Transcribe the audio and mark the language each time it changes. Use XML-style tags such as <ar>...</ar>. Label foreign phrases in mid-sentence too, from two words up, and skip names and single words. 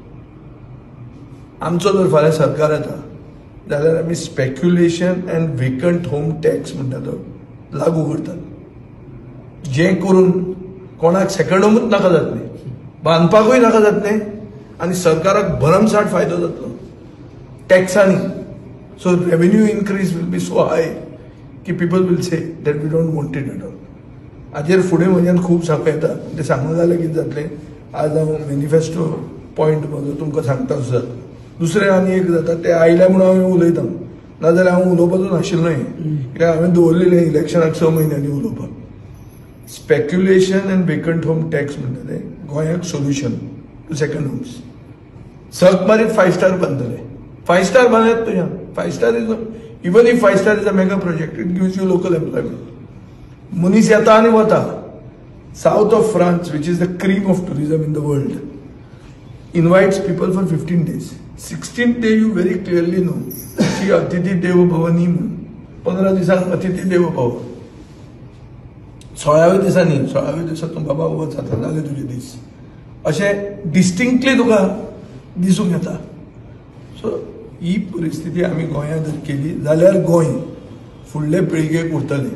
<kok>आमचो जर फाल्यां सरकार येता जाल्यार आमी</kok> <en>Speculation and Vacant Home Tax</en> <kok>म्हणटा तो लागू करतात. जें करून कोणाक सेकंड होमूच नाका जातलें, बांदपाकूय नाका जातलें आनी सरकाराक भरमसाट फायदो जातलो टॅक्सांनी.</kok> <en>So revenue increase will be so high की people will say that we don't want it at all.</en> <kok>हाजेर फुडें म्हज्यान खूब सांगूं येता. तें सांगूं जाल्यार कितें जातलें, आज हांव</kok> <en>manifesto point</en> <kok>म्हजो तुमकां सांगता सुद्दां. दुसरें आनी एक जाता तें आयल्या म्हणून हांवें उलयतां, नाजाल्यार हांव उलोवपाचो नाशिल्लो हें. कित्याक हांवें दवरलेलें इलेक्शनाक 6 म्हयन्यांनी उलोवपाक.</kok> <en>Speculation and Vacant Home Tax</en> <kok>म्हणटा तें गोंयाक</kok> <en>solution to second homes.</en> <kok>सक मारीत 5 स्टार बांदतले. 5 स्टार बांदत तुज्या.</kok> <en>5 star is even if 5 star is a mega project, It gives you local employment.</en> <kok>मनीस येता आनी वता. साउथ ऑफ फ्रांस,</kok> <en>which is the cream of tourism in the world, invites people for 15 days. 16th day you very clearly know</en> <kok>की अतिथी देवो भव न्ही म्हणून. 15 दिसांक</kok> <sa>अतिथी देवो भव.</sa> <kok>16व्या दिसांनी 16व्या दिसा तूं बाबा वच जाता जाले तुजे दीस अशें डिस्टिंक्टली तुका दिसूंक येता. सो ही परिस्थिती आमी गोंयांत जर केली जाल्यार गोंय फुडले पिळगेक उरतलें.</kok>